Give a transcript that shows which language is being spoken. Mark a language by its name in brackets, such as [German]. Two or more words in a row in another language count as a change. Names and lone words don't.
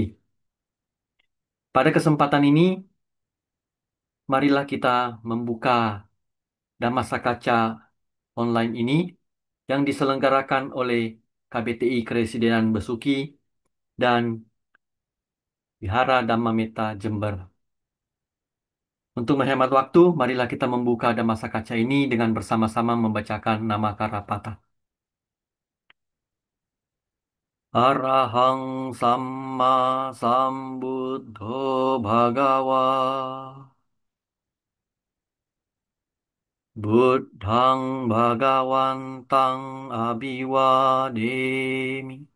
[Indonesian] Pada kesempatan ini, marilah kita membuka Dhammasakaca online ini yang diselenggarakan oleh KBTI Keresiden Besuki dan Wihara Dhammametta Jember. Untuk menghemat waktu, marilah kita membuka Dhammasakaca ini dengan bersama-sama membacakan nama Karapata. [Pali] Arahang Samma Sambuddho Bhagawa Buddhang Bhagawantang Abhiwademi